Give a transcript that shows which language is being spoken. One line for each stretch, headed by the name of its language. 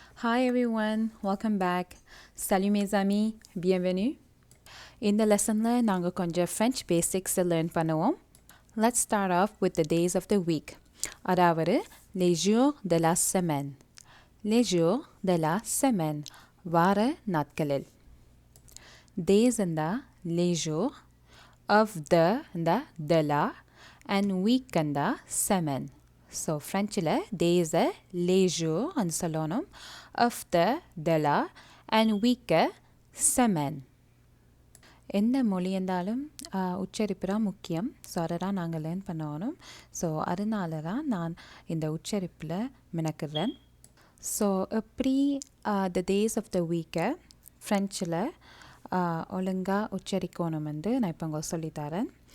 English: Hi everyone, welcome back.
French: Salut mes amis, bienvenue.
Tamil: இந்த லெசனில் நாங்கள் கொஞ்சம்
English: French basics
Tamil: லேர்ன் பண்ணுவோம்.
English: Let's start off with the days of the week.
Tamil: அதாவது
French: les jours de la semaine. Les jours de la semaine.
Tamil: வார நாட்களில்.
English: Days and les jours of the and de la and week and semaine. So Frenchல days les jours and
Tamil: சொல்லணும்
English: of the de la and week semaine.
Tamil: எந்த மொழி இருந்தாலும் உச்சரிப்பு தான் முக்கியம். So அதை தான் நாங்கள் லேர்ன் பண்ணணும். ஸோ அதனால தான் நான் இந்த உச்சரிப்பில் மினக்கிறேன். ஸோ எப்படி
English: the days of the week
Tamil: ஃப்ரெஞ்சில் ஒழுங்காக உச்சரிக்கணும் வந்து நான் இப்போ உங்களுக்கு சொல்லித்தரேன்.